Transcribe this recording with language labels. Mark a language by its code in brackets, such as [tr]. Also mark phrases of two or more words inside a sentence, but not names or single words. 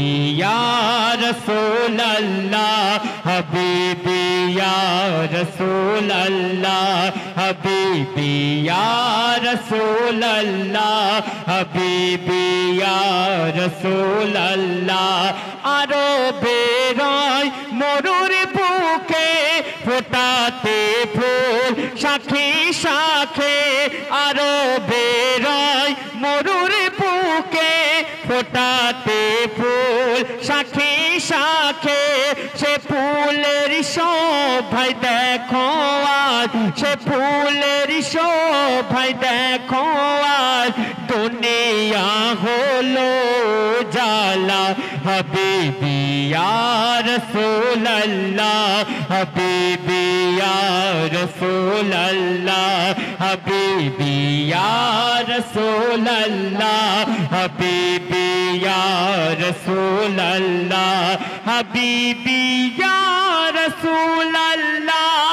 [ar] يا رسول الله حبيبي يا رسول الله حبيبي يا رسول الله حبيبي يا رسول الله [bn] আরো বেড়ায় মরুর বুকে ফোটাতে ফুল শাখে শাখে আরো বেড়ায় মরুর বুকে ফোটাতে ফুল শাখে শাখে সে ফুলের শোভায় দেখো আজ সে ফুলের শোভায় দেখো আজ দুনিয়া হলো জালা [ar] حبيبي يا رسول الله حبيبي يا رسول الله حبيبي يا رسول الله حبيبي يا رسول الله حبيبي يا رسول الله